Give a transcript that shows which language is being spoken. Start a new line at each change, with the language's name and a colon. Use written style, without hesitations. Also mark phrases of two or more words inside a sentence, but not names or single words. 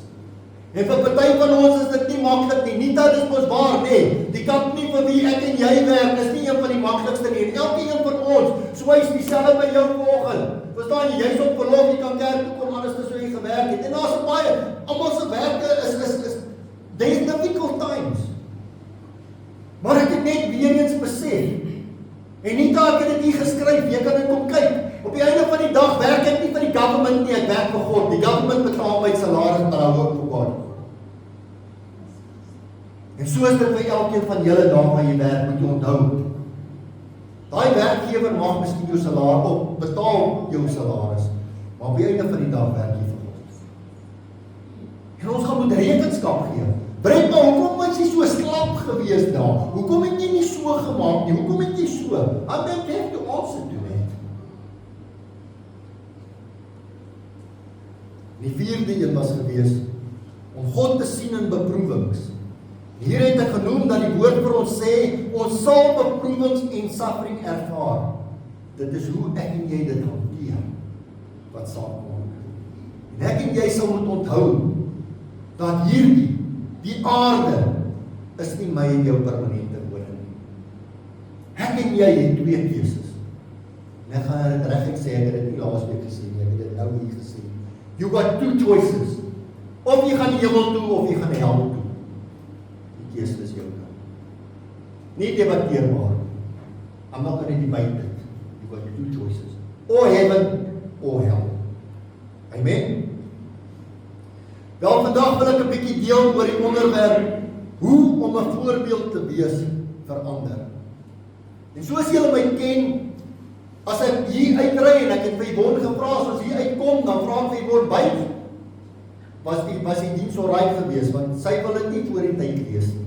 Afrikaans: En vir party van ons is dit nie maklik nie, nie dat dit mos waar nie, die company vir wie ek en jy werk, is nie een van die maklikste nie, en elke een van ons, so is dieselfde by jou vanoggend. Verstaan jy, jy's op verlof, jy kan kerk toe kom, alles is so jy gewerk het, en daar is baie, almal se werke is
English: there's difficult times.
Afrikaans: Maar ek het net weer eens besef, en nie dat ek het dit hier geskryf, jy kan dit kom kyk, op die einde van die dag werk ek nie vir die government nie, ek werk vir God, die government betaal my salaris, maar
English: I work for God.
Afrikaans: En so is dit vir elkeen van julle daar waar jy werk, moet jy onthou. Daai werkgewer mag miskien jou salaris op, betaal jou salaris, maar op die einde van die dag werk jy vir God. En ons gaan moet rekenskap gee. Brent, maar hoekom was jy so slap gewees daar? Hoekom het jy nie so gemaak nie? Hoekom het jy so?
English: I don't have to answer to that.
Afrikaans: Die vierde een was gewees, om God te sien in beproewings. Hier het ek genoem dat die woord vir ons sê, ons sal beproewings en suffering ervaar. Dit is hoe ek en jy dit hanteer, wat saak maak. En ek en jy sal moet onthou, dat hierdie, die aarde, is nie my en jou permanente woning nie. Ek en jy het 2 keuses. En ek gaan dit reg sê, ek het dit nie laasweek gesê nie, ek het dit nou hier gesê.
English: You got 2 choices.
Afrikaans: Of jy gaan die hemel toe, of jy gaan die hel toe. Die keuse is jou nou. Nie debatteerbaar.
English: I'm not going to debate it. You got 2 choices. Or heaven, or hell. Amen?
Afrikaans: Wel, vandag wil ek 'n bietjie deel oor die onderwerp, hoe om 'n voorbeeld te wees vir ander. En soos julle my ken, as ek hier uitry en ek het vir Yvonne gevra, as ons hier uitkom, dan vra ek vir Yvonne by, was die diens alright gewees, want sy wil dit nie voor die tyd lees nie.